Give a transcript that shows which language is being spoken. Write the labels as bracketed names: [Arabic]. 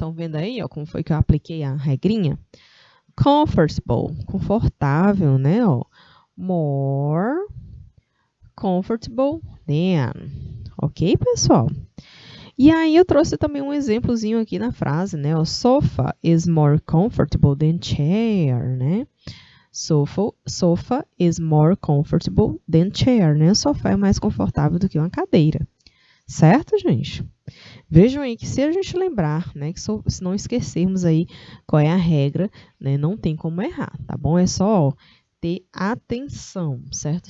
[Portuguese] Estão vendo aí, ó, como foi que eu apliquei a regrinha? Comfortable, confortável, né? [English] Ó, more comfortable than. [Portuguese] Ok, pessoal? E aí eu trouxe também um exemplozinho aqui na frase, né? [English] O sofa is more comfortable than chair, né? Sofa is more comfortable than chair, [Portuguese] né? O sofá é mais confortável do que uma cadeira. Certo, gente? Vejam aí que se a gente lembrar, né? Que se não esquecermos aí qual é a regra, né? Não tem como errar, tá bom? É só ter atenção, certo?